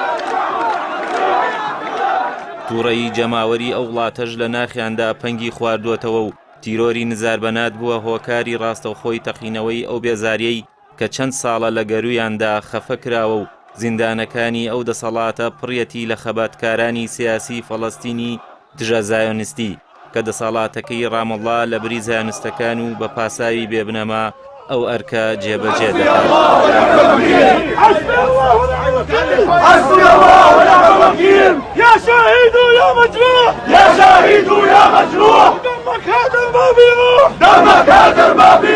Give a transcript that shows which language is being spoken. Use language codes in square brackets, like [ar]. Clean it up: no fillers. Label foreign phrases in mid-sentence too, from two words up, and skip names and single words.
[ckb] تووڕەیی جەماوەری ئەو وڵاتەش لە ناخیاندا پەنگی خواردووەتەوە و تیرۆری نزار بەنات بووە هۆکاری ڕاستەوخۆی تەقینەوەی ئەو بێزاریەی کە چەند ساڵە لە گەرویاندا خەفە کراوە و زیندانەکانی ئەو دەسەڵاتە پڕیەتی لە خەباتکارانی سیاسی فەلەستینی دژە زایۆنیستی کە دەسەڵاتەکەی ڕامەڵڵا لە بری زایۆنیستەکان و بە پاساوی بێبنەما ئەو ئەرکە جێبەجێ دەکات. [ar] يا شهيد يا مجروح يا شهيد يا مجروح دمك هدر ما بيروح دمك هدر ما